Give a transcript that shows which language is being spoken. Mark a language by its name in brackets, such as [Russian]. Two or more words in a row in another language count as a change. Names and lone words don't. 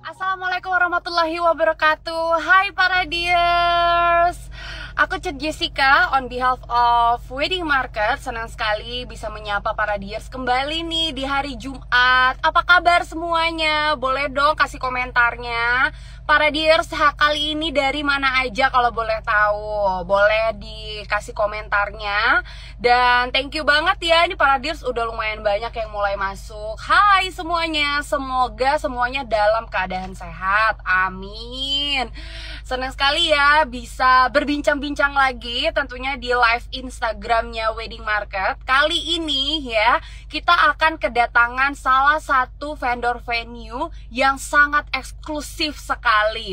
[Arabic] Assalamualaikum warahmatullahi wabarakatuh. [Indonesian] Hai para dears, aku Cet Jessica [English] on behalf of [Indonesian] Wedding Market. Senang sekali bisa menyapa para dears kembali nih di hari Jumat. Apa kabar semuanya? Boleh dong kasih komentarnya. Para dears, kali ini dari mana aja kalau boleh tahu? Boleh dikasih komentarnya. Dan [English] thank you [Indonesian] banget ya, ini para dears udah lumayan banyak yang mulai masuk. Hai semuanya, semoga semuanya dalam keadaan sehat. Amin. Senang sekali ya bisa berbincang-bincang lagi tentunya di live Instagramnya Wedding Market. Kali ini ya kita akan kedatangan salah satu vendor venue yang sangat eksklusif sekali.